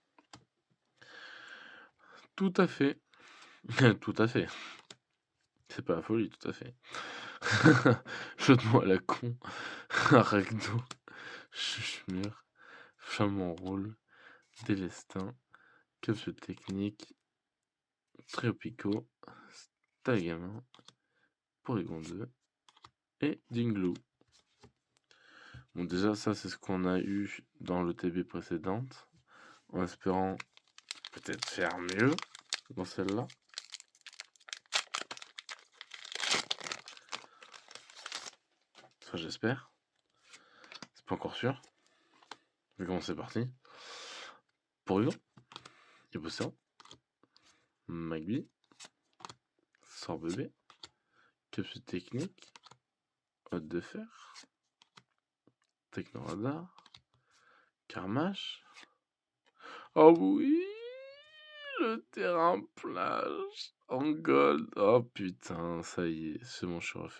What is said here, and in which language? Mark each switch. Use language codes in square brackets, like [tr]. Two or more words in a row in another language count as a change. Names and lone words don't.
[fr] Tout à fait. Tout à fait. C'est pas la folie, tout à fait. Jeu de mots à la con. Ragdo. Chuchemur. Flamand rôle. Délestin. Capsule technique. Tréopico. Stagamin. Porygon 2. Et Dingloo. Bon, déjà, ça, c'est ce qu'on a eu dans le TB précédente. En espérant peut-être faire mieux dans celle-là. Ça, j'espère. C'est pas encore sûr. Je vais commencer parti. Porygon. Ibocéan. Magby. Sorbébé. Capsule technique. Hôte de fer. Technoradar. Carmache. Oh oui, le terrain plage en gold. Oh putain, ça y est, c'est bon, je suis refait.